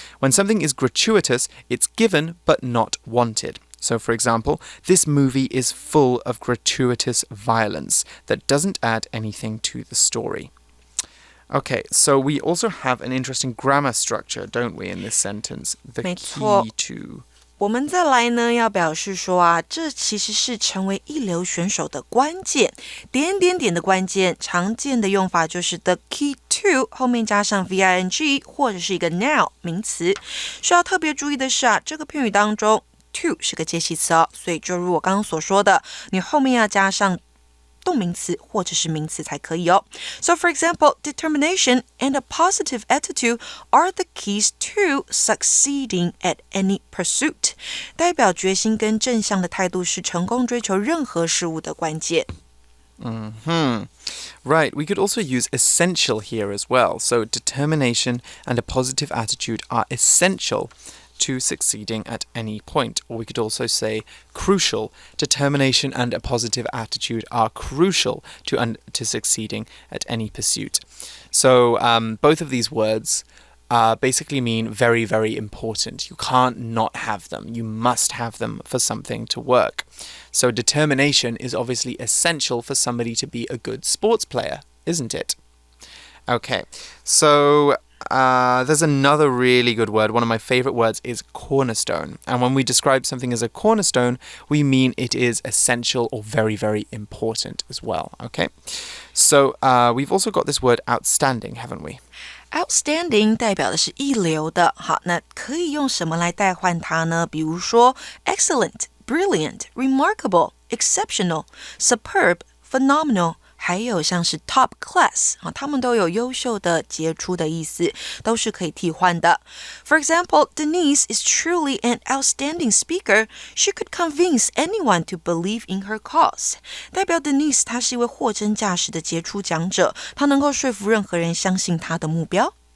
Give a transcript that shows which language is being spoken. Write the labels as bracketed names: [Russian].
[English] When something is gratuitous, it's given but not wanted. So, for example, this movie is full of gratuitous violence that doesn't add anything to the story. Okay, so we also have an interesting grammar structure, don't we, in this sentence? The key to... [Chinese] 我们再来呢，要表示说啊，这其实是成为一流选手的关键，点点点的关键。常见的用法就是 the key to 后面加上 VING 或者是一个 now 名词。需要特别注意的是啊，这个片语当中 to 是个介系词哦，所以就如我刚刚所说的，你后面要加上动名词或者是名词才可以哦。 [English] So for example, determination and a positive attitude are the keys to succeeding at any pursuit. [Chinese] 代表决心跟正向的态度是成功追求任何事物的关键。 [English] Right, we could also use essential here as well. So determination and a positive attitude are essential to succeeding at any point. Or we could also say crucial. Determination and a positive attitude are crucial to succeeding at any pursuit. So both of these words basically mean very, very important. You can't not have them. You must have them for something to work. So determination is obviously essential for somebody to be a good sports player, isn't it? Okay, so there's another really good word. One of my favorite words is cornerstone. And when we describe something as a cornerstone, we mean it is essential or very, very important as well. Okay? So we've also got this word outstanding, haven't we? [Chinese] Outstanding 代表的是一流的。好，那可以用什么来代换它呢？ [English] 比如说 excellent, brilliant, remarkable, exceptional, superb, phenomenal。 [Chinese] 还有像是 top class 他们都有优秀的、杰出的意思，都是可以替换的。 [English] For example, Denise is truly an outstanding speaker. She could convince anyone to believe in her cause. [Chinese] 代表 Denise 她是一位货真价实的杰出讲者，她能够说服任何人相信她的目标。